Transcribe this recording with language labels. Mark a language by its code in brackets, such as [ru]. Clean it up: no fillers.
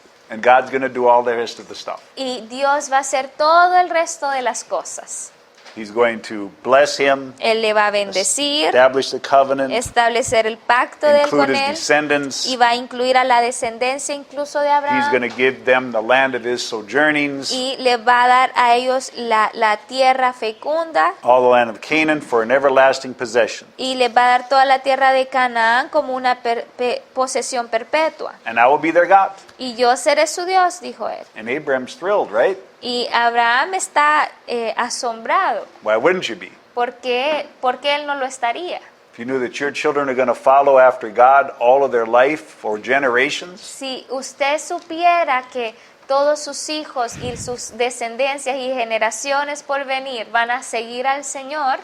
[en] And God's going to do all the rest of the stuff. [es] y Dios va a hacer todo el resto de las cosas. [en] He's going to bless him, [es] Él le va a bendecir, [en] establish the covenant, [es] establecer el pacto de él [en] include [es] con [en] his [es] él [en] descendants. [es] y va a incluir a la descendencia incluso de [en] He's going [es] Abraham [en] to give them the land of his sojournings, [es] y le va a dar a ellos la tierra fecunda [en] all the land of Canaan for an everlasting possession. [es] y le va a dar toda la tierra de Canaán como una posesión perpetua. [en] And I will be their God. [es] Y yo seré su Dios, dijo él. [en] And Abraham's thrilled, right? [es] Y Abraham está asombrado. [en] Why wouldn't you be? [es] ¿Por qué él no lo estaría? [en] If you knew that your children are going to follow after God all of their life for generations, [es] Si usted supiera que todos sus hijos y sus descendencias y generaciones por venir van a seguir al Señor,